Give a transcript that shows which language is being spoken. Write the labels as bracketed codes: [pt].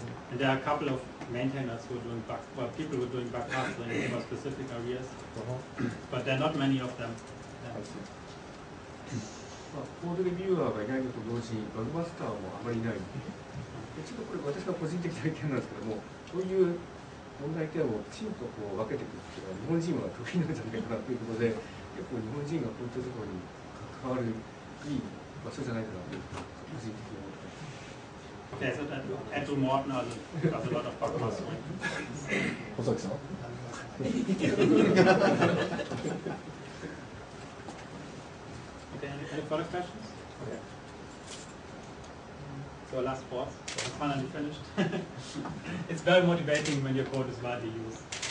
[en] And there are a couple of maintainers who are doing bug, well, people who are doing bug mastering for specific areas, but there are not many of them. Yeah. [ja] コードレビューアーがいないのと同時にバグマスターもあまりいない。ちょっとこれ私の個人的な意見なんですけども、こういう問題点をきちんとこう分けていくっていうのは日本人は得意なんじゃないかなということで、結構日本人がこういったところに関わるいい場所じゃないかなという個人的に思ってます。 [en] Okay, so that Andrew Morton has a lot of bug mastering. [ja] 小崎さん [en] Okay, any further questions? Okay. So last pause, finally finished. It's very motivating when your code is widely used.